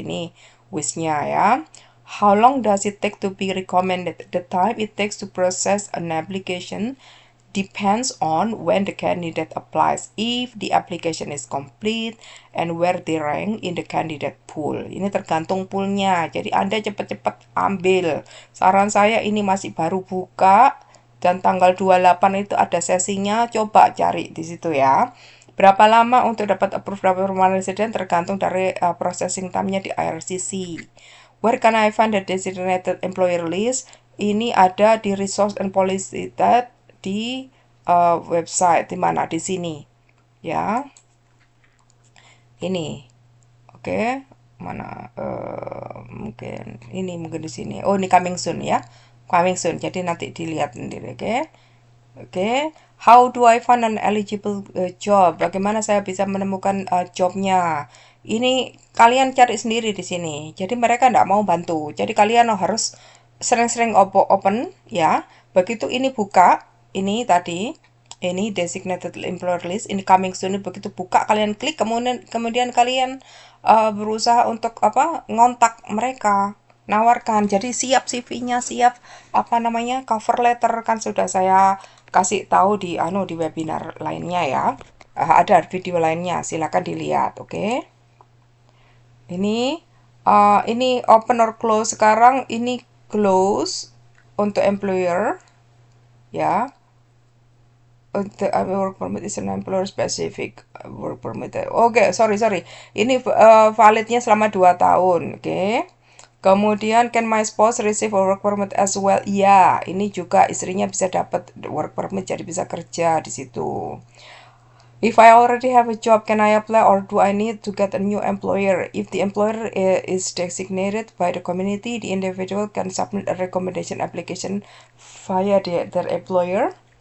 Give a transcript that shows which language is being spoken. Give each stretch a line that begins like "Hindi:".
Indonesian: Ini wage-nya ya.
English: How long does it take to be recommended? The time it takes to process an application depends on when the candidate applies, if the application is complete, and where they rank in the candidate pool.
Indonesian: Ini tergantung poolnya, jadi Anda cepat-cepat ambil. Saran saya ini masih baru buka, dan tanggal 28 itu ada sesinya, coba cari di situ ya. Berapa lama untuk dapat approve permanent resident tergantung dari processing time-nya di IRCC.
English: Where can I find the designated employer list?
Indonesian: Ini ada di Resource and Policy di website, di mana di sini ya. Ini oke, mana mungkin di sini. Oh, ini coming soon ya, coming soon, jadi nanti dilihat sendiri. Oke.
English: Oke, how do I find an eligible job?
Indonesian: Bagaimana saya bisa menemukan jobnya? Ini kalian cari sendiri di sini. Jadi mereka tidak mau bantu. Jadi kalian harus sering-sering open ya. Begitu ini buka, ini tadi, ini designated employer list, ini coming soon. Begitu buka, kalian klik, kemudian kalian berusaha untuk apa? Ngontak mereka, nawarkan. Jadi siap CV-nya, siap apa namanya cover letter kan sudah saya kasih tahu di webinar lainnya ya. Ada video lainnya, silakan dilihat, oke. Ini open or close sekarang, ini close untuk employer ya.
English: Untuk work permit is an employer specific work permit. Oke, sorry.
Indonesian: Ini validnya selama 2 tahun, oke.
English: Kemudian can my spouse receive a work permit as well?
Indonesian: Ya, ini juga istrinya bisa dapat work permit jadi bisa kerja di situ.
English: If I already have a job, can I apply or do I need to get a new employer? If the employer is designated by the community, the individual can submit a recommendation application via their employer.